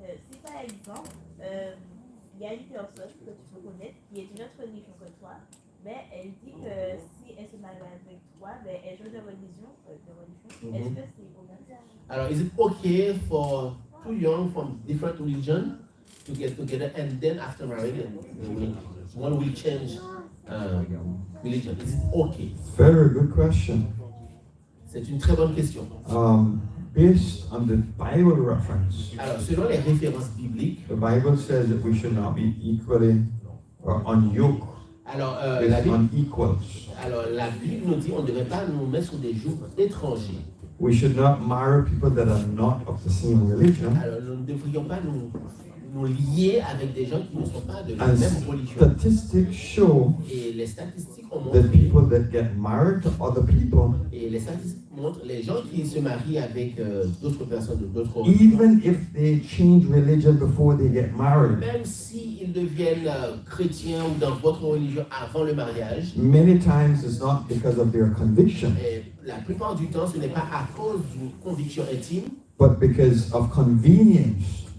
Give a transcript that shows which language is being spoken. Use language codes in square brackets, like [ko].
[fr] si par exemple, il y a une personne que tu peux connaître qui est d'une autre religion que toi, mais elle dit que si elle se marie avec toi, elle change de religion, est-ce que c'est obligatoire? [en] alors, is it okay for two young from different religion to get together and then after marriage, one will change religion? Is it okay? Very good question. [fr] C'est une très bonne question. [en] Based on the Bible reference, [fr] Alors, selon les références bibliques, [en] the Bible says that we should not be equally or unyoked [fr] alors, [en] with [fr] la Bible, [en] unequals. [fr] alors la Bible nous dit qu'on ne devrait pas nous mettre sur des jougs étrangers. [en] We should not marry people that are not of the same religion. [fr] Alors, nous ne devrions pas nous lier avec des gens qui ne sont pas de la [en] And [fr] même religion. [en] statistics show [fr] Et les statistiques ont [en] that [fr] montré, [en] people that get married to other people, [fr] et les statistiques montrent, les gens qui se marient avec d'autres personnes de d'autres religions, [en] even if they change religion before they get married, [fr] même s'ils deviennent chrétiens ou dans votre religion avant le mariage, [en] many times it's not because of their conviction, [fr] et la plupart du temps, ce n'est pas à cause d'une conviction intime, [en] but because of convenience,